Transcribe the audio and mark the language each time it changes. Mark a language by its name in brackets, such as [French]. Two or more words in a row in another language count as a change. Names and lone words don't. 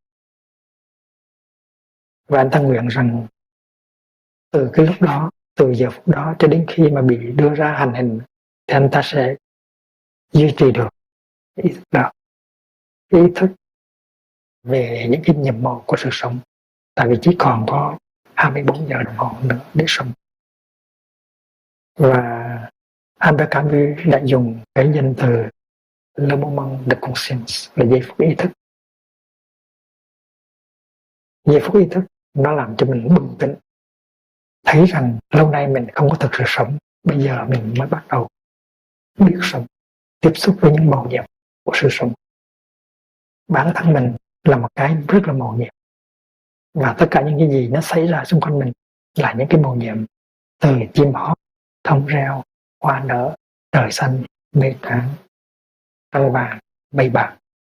[Vietnamese] Và anh ta nguyện rằng từ cái lúc đó, từ giờ phút đó cho đến khi mà bị đưa ra hành hình thì anh ta sẽ duy trì được ý thức đó, ý thức về những cái nhiệm màu của sự sống, tại vì chỉ còn có 24 giờ đồng hồ nữa để sống. Và Albert Camus đã dùng cái danh từ [French] le moment de conscience [Vietnamese] là giây phút ý thức. Giây phút ý thức nó làm cho mình bừng tỉnh, thấy rằng lâu nay mình không có thực sự sống, bây giờ mình mới bắt đầu biết sống, tiếp xúc với những màu nhiệm của sự sống. Bản thân mình là một cái rất là màu nhiệm, và tất cả những cái gì nó xảy ra xung quanh mình là những cái màu nhiệm, từ chim hót, thông reo, hoa nở, trời xanh, mây trắng, trăng vàng, mây bạc.